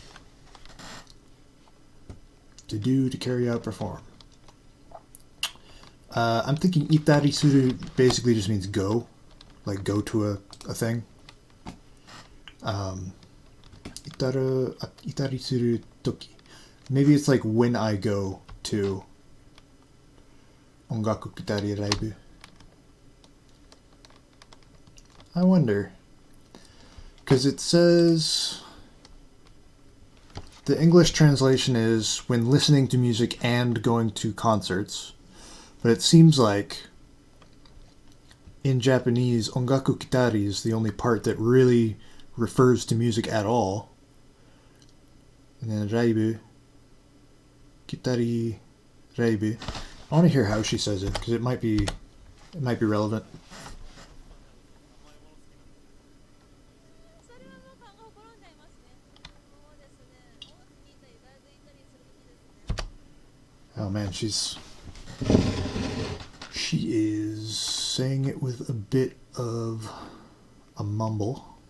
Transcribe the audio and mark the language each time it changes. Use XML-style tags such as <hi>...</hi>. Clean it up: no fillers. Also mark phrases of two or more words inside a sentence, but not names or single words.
<en>To do, to carry out, perform. I'm thinking</en> <ja>行ったりする</ja> <en>basically just means go, like go to a thing.</en> <ja>行ったりするとき.</ja> <en>Maybe it's like when I go to</en> <ja>音楽聴いたりライブ.</ja> <en>I wonder, because it says the English translation is when listening to music and going to concerts, but it seems like in Japanese,</en> <ja>音楽聴いたり</ja> <en>is the only part that really refers to music at all. And then</en> <ja>ライブ、聴いたりライブ.</ja> <en>I want to hear how she says it because it might be relevant. Oh man, she is saying it with a bit of a mumble.</en>